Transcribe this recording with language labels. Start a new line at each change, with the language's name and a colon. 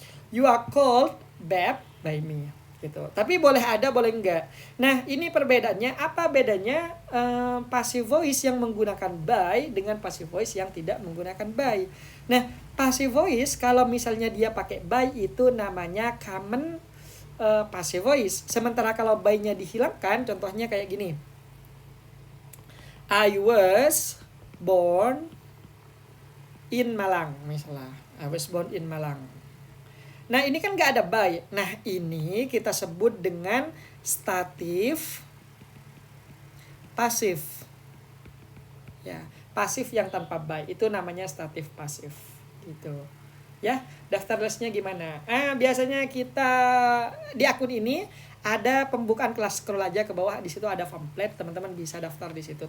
English: You are called beb by me
Indonesian: gitu. Tapi boleh ada, boleh enggak. Nah, ini perbedaannya. Apa bedanya passive voice yang menggunakan by dengan passive voice yang tidak menggunakan by? Nah, passive voice kalau misalnya dia pakai by itu namanya common passive voice. Sementara kalau by-nya dihilangkan, contohnya kayak gini.
English: I was born in Malang
Indonesian: misalnya.
English: I was born in Malang.
Indonesian: Nah, ini kan nggak ada by. Nah, ini kita sebut dengan statif pasif. Ya, pasif yang tanpa by itu namanya statif pasif. Gitu. Ya, daftar lesnya gimana? Biasanya kita di akun ini ada pembukaan kelas, scroll aja ke bawah, di situ ada pamflet, teman-teman bisa daftar di situ.